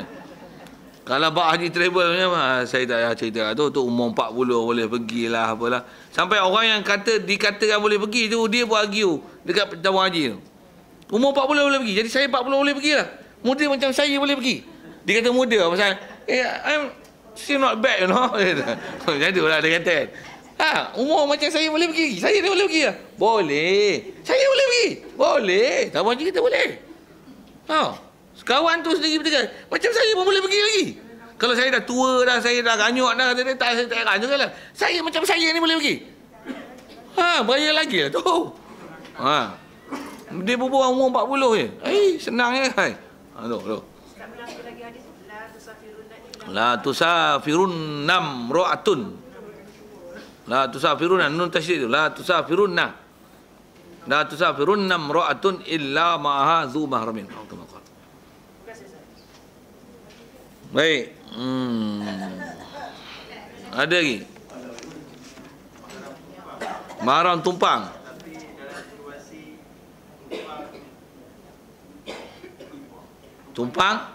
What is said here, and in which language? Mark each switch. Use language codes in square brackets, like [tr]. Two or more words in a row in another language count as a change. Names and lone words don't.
[ms] Kalau Pak Haji travel punya saya tak payah cerita tu umur 40 boleh pergilah apalah. Sampai orang yang dikatakan boleh pergi tu dia buat argue dekat tabung haji tu. Umur 40 boleh pergi. Jadi saya 40 boleh pergilah. Muda macam saya boleh pergi. Dia kata muda pasal [en] I'm still not bad you know. [ms] Macam tu lah dia kata. Umur macam saya boleh pergi. Saya dia boleh pergi lah. Boleh. Saya boleh pergi. Boleh. Tabung haji kita boleh. Kawan tu sendiri berdekat. Macam saya pun boleh pergi lagi. Kalau saya dah tua dah, saya dah ganyuk dah, saya tak heran juga lah. Saya macam saya ni boleh pergi. Bayar lagi lah tu. Dia berbual umur 40 je. Senang je. Tu. [ar] لا تسافر امرأة. لا تسافر نون تشديد tu. لا تسافرنّ. لا تسافر امرأة إلا معها ذو محرم. [ms] Baik. Ada lagi. Mahram tumpang. Tumpang?